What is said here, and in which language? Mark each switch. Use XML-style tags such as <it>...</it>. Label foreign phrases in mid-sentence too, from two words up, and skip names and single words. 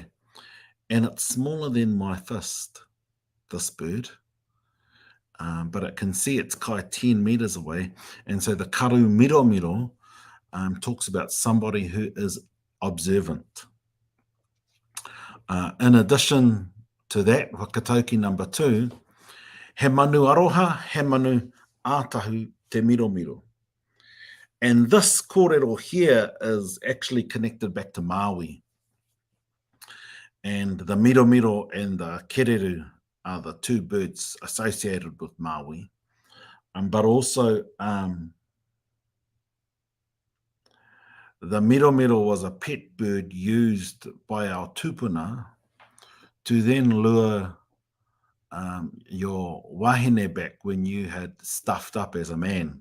<en>And it's smaller than my fist, this bird. But it can see its kai 10 meters away. And so the</en> <mi>karu Miromiro</mi> <en>talks about somebody who is observant. In addition to that, whakatauki number 2,</en> <mi>he manu aroha, he manu ātahu te Miromiro.</mi> <en>And this kōrero here is actually connected back to Maui. And the Miromiro and the kōrero are the two birds associated with Maui. But also, the Miromiro was a pet bird used by our tupuna to then lure your wahine back when you had stuffed up as a man.</en>